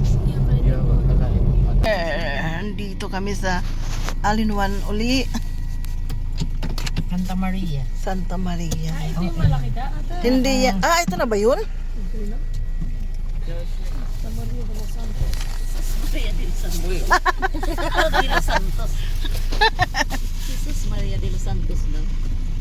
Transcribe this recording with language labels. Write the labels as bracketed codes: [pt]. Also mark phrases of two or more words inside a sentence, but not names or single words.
[tl] Dito kami sa All-in-One uli. Santa Maria. Santa Maria. Ito yung malaki da. Hindi yan. Ito na ba yun? Maria de los Santos. De los Santos. Jesus Maria de los Santos daw.